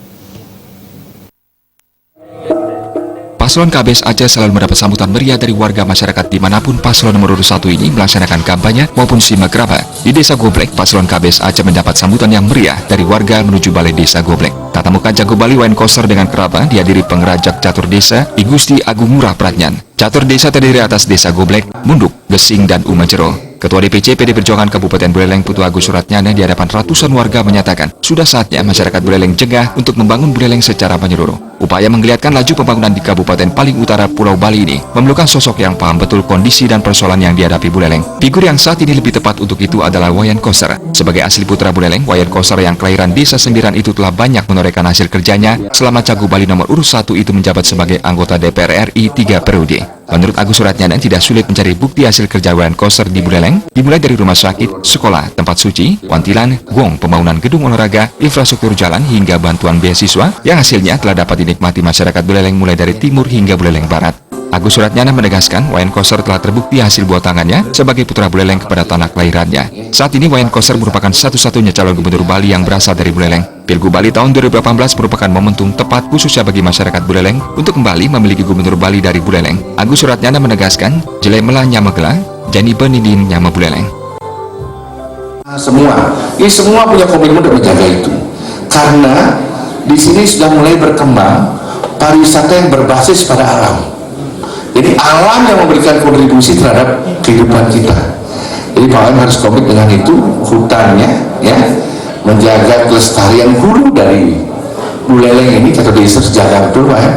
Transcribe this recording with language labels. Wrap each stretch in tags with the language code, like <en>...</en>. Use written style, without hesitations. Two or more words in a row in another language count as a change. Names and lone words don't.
<id>Paslon KBS Aceh selalu mendapat sambutan meriah dari warga masyarakat dimanapun paslon nomor urut 1 ini melaksanakan kampanye maupun simak raba. Di Desa Goblek, paslon KBS Aceh mendapat sambutan yang meriah dari warga menuju Balai Desa Goblek. Tatap muka Jago Bali Wayan Koster dengan kerabat dihadiri pengerajak catur desa I Gusti Agung Ngurah Pradnyan. Catur desa terdiri atas Desa Goblek, Munduk, Gesing, dan Umajero. Ketua DPC PD Perjuangan Kabupaten Buleleng Putu Agus Suratnyana di hadapan ratusan warga menyatakan sudah saatnya masyarakat Buleleng jegah untuk membangun Buleleng secara menyeluruh. Upaya menggeliatkan laju pembangunan di Kabupaten paling utara Pulau Bali ini memerlukan sosok yang paham betul kondisi dan persoalan yang dihadapi Buleleng. Figur yang saat ini lebih tepat untuk itu adalah Wayan Koster. Sebagai asli putra Buleleng, Wayan Koster yang kelahiran Desa Sembiran itu telah banyak menorehkan hasil kerjanya selama Cagup Bali nomor urut 1 itu menjabat sebagai anggota DPR RI 3 periode. Menurut Agus Suratnyana, tidak sulit mencari bukti hasil kerja Wayan Koster di Buleleng, dimulai dari rumah sakit, sekolah, tempat suci, wantilan, gong, pembangunan gedung olahraga, infrastruktur jalan, hingga bantuan beasiswa yang hasilnya telah dapat dinikmati masyarakat Buleleng mulai dari timur hingga Buleleng Barat. Agus Suratnyana menegaskan Wayan Koster telah terbukti hasil buat tangannya sebagai putra Buleleng kepada tanah kelahirannya. Saat ini Wayan Koster merupakan satu-satunya calon gubernur Bali yang berasal dari Buleleng. Pilgub Bali tahun 2018 merupakan momentum tepat khususnya bagi masyarakat Buleleng untuk kembali memiliki gubernur Bali dari Buleleng. Agus Suratnyana menegaskan,</id> <ban>Jelemela Nyamagela, Jani Benidin Nyama Buleleng.</ban> <id>Ini semua punya komitmen untuk menjaga itu. Karena di sini sudah mulai berkembang pariwisata yang berbasis pada alam. Jadi alam yang memberikan kontribusi terhadap kehidupan kita. Jadi Pak Wayan harus komit dengan itu, hutannya, ya, menjaga kelestarian hulu dari Buleleng ini, kata desa sejaga betul Pak ya.</id>